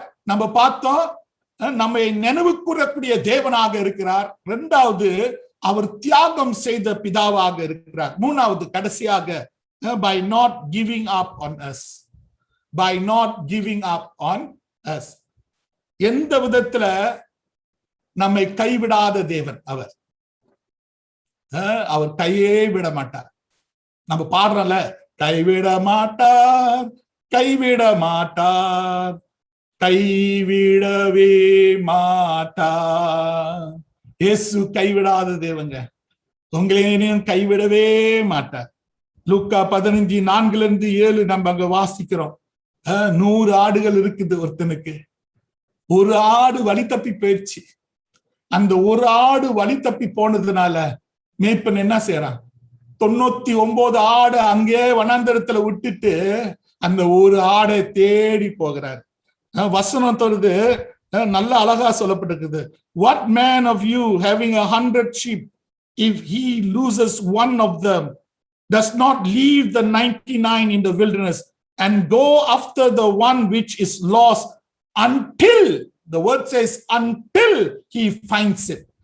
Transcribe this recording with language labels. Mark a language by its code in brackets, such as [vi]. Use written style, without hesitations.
[ta] நம்ம பார்த்தோம், நம்மை நினைவு கூறக்கூடிய தேவனாக இருக்கிறார். இரண்டாவது, அவர் தியாகம் செய்த பிதாவாக இருக்கிறார். மூணாவது, கடைசியாக, [en] by not giving up on us. By not giving up on us. [ta] எந்த விதத்துல நம்மை கைவிடாத தேவன் அவர். அவர் கையே விட மாட்டார். நம்ம பாடுறோம்ல, கைவிட மாட்டார், கைவிட மாட்டார், கைவிடவே மாட்டார். இயேசு கைவிடாத தேவங்க. உங்களையும் கைவிடவே மாட்டார். லூக்கா 15:4-7 நம்ம அங்க வாசிக்கிறோம். 100 ஆடுகள் இருக்குது ஒருத்தனுக்கு. ஒரு ஆடு வழி தப்பி போயிடுச்சு. அந்த ஒரு ஆடு வழி தப்பி போனதுனால மேய்ப்பன் என்ன செய்யறான்? 99 ஆடு அங்கே வனாந்தரத்துல விட்டுட்டு அந்த ஒரு ஆடை தேடி போகிறார். வசனம் தொழுது நல்ல அழகா சொல்லப்பட்டிருக்குது. [en] What man of you having 100 sheep, if he loses one of them, does not leave the 99 in the wilderness and go after the one which is lost until, the word says, until he finds it.